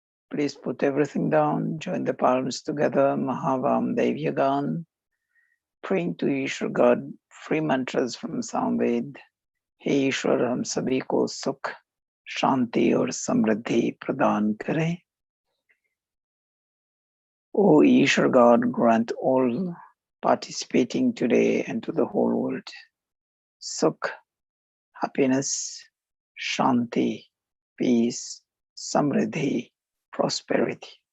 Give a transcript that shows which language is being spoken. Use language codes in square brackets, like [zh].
[en] Please put everything down, join the palms together, Mahavam Devyagan, praying to Ishwar God, free mantras from Samved. Hey Ishwar, [hi] हम सभी को सुख, शांति और समृद्धि प्रदान करे. [en] O Ishwar God, grant all participating today and to the whole world sukh, happiness, shanti, peace, samriddhi, prosperity.